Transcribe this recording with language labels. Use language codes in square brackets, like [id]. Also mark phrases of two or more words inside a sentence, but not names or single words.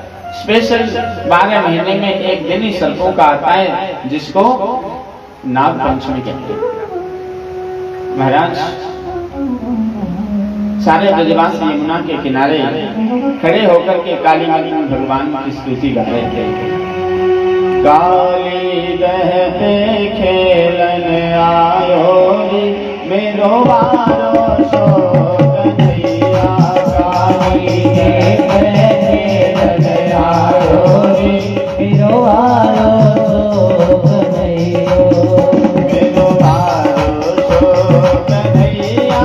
[hi] स्पेशल 12 महीने में एक दिन ही सर्पों का आता है जिसको नाग पंचमी कहते हैं। महाराज सारे ब्रजवासी यमुना के किनारे खड़े होकर के काली माता भगवान की स्तुति कर रहे थे। [bra] काली दह पे खेलन आयो रे मेरो वारो सो कन्हैया, काली दह पे खेलन आयो रे मेरो वारो सो कन्हैया, मेरो वारो सो कन्हैया,